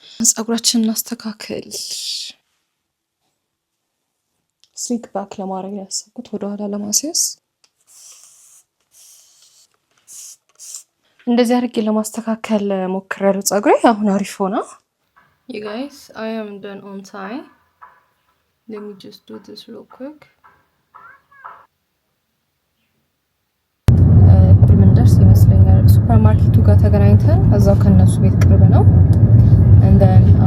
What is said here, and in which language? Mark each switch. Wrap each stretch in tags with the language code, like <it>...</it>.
<am>ፀጉራችንን እናስተካክል። ስሊክ ባክ ለማድረግ ያሰብኩት ወደኋላ ለማስያዝ እንደዚህ አድርጌ ለማስተካከል ሞክሬያለሁ። ፀጉሬ አሁን አሪፍ ሆነ።</am> <en>You guys, I am done on time. Let me just do this real quick.</en> <am>ምንደርስ ይመስለኛል ሱፐርማርኬቱ ጋር ተገናኝተን እዛው ከነሱ ቤት ቅርብ ነው</am> <en>and then</en>